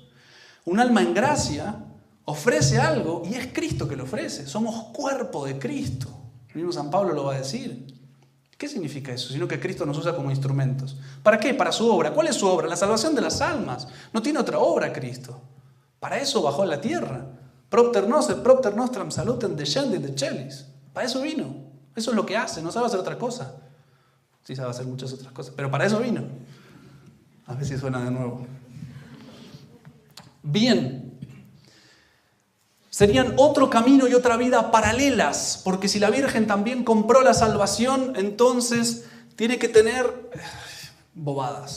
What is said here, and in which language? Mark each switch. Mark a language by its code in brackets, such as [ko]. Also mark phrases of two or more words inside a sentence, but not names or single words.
[es] Un alma en gracia ofrece algo y es Cristo que lo ofrece. Somos cuerpo de Cristo. El mismo San Pablo lo va a decir. ¿Qué significa eso? Sino que Cristo nos usa como instrumentos. ¿Para qué? Para su obra. ¿Cuál es su obra? La salvación de las almas. No tiene otra obra Cristo. Para eso bajó a la tierra. [la] Propter nos et propter nostram salutem descendit de celis. [es] Para eso vino. Eso es lo que hace. No sabe hacer otra cosa. Sí sabe hacer muchas otras cosas, pero para eso vino. A ver si suena de nuevo. Bien. Serían otro camino y otra vida paralelas, porque si la Virgen también compró la salvación, entonces tiene que tener bobadas.